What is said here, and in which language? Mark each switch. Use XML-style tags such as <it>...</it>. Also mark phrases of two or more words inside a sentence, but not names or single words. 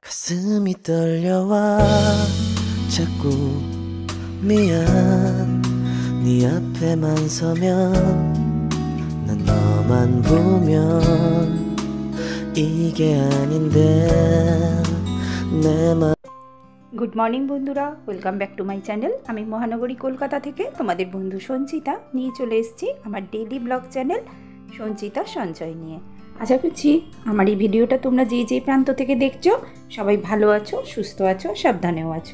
<ko>가슴이 떨려와 자꾸 미안 네 앞에만 서면 난 너만 보면 이게 아닌데 내 맘</ko> <en>good morning</en> <bn>বন্ধুরা,</bn> <en>welcome back to my channel.</en> <bn>আমি মহানগরী কলকাতা থেকে তোমাদের বন্ধু সঞ্চিতা নিয়ে চলে এসেছি আমার</bn> <en>daily blog</en> <bn>চ্যানেল সঞ্চিতা সঞ্চয় নিয়ে। আশা করছি আমার এই ভিডিওটা তোমরা যে যে প্রান্ত থেকে দেখছো সবাই ভালো আছো, সুস্থ আছো, সাবধানেও আছো।</bn>